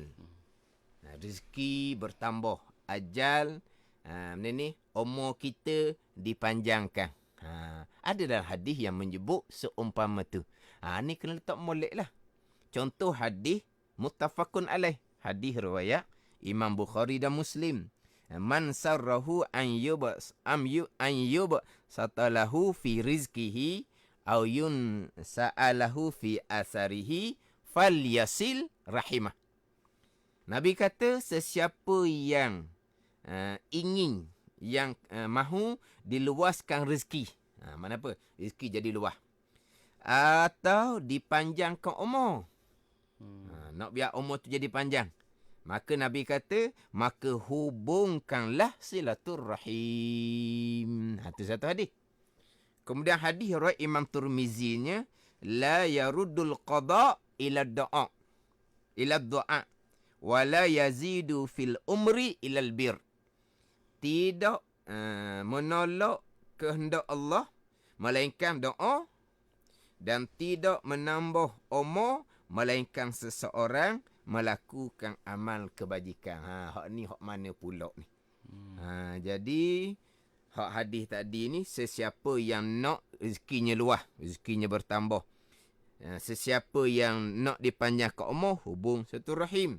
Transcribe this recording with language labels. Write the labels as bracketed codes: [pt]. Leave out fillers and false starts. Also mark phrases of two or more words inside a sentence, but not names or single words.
[ms] Rezeki bertambah, ajal ni umur kita dipanjangkan. Ada dalam hadis yang menyebut seumpama tu. Ni kena letak molek lah. Contoh hadis [ar] متفق عليه. [ms] Hadis riwayat Imam Bukhari dan Muslim. [ar] من سره أن يبسط له في رزقه أو ينسأ له في أثره فليصل رحمه. [ms] Nabi kata sesiapa yang ingin, yang mahu diluaskan rezeki. Mana apa? Rezeki jadi luas. Atau dipanjangkan umur. Nak biar umur tu jadi panjang. Maka Nabi kata, maka hubungkanlah silaturrahim. Itu satu hadis. Kemudian hadis riwayat Imam Tirmizinya, [ar] لا يرد القضاء إلا الدعاء. إلا ولا يزيد في العمر إلا البر. [ms] Tidak menolak kehendak Allah, melainkan doa, dan tidak menambah umur, melainkan seseorang melakukan amal kebajikan. Hak ni hak mana pula ni? Jadi hak hadis tadi ni, sesiapa yang nak rezekinya luas, rezekinya bertambah, sesiapa yang nak dipanjangkan umur, hubung silaturahim.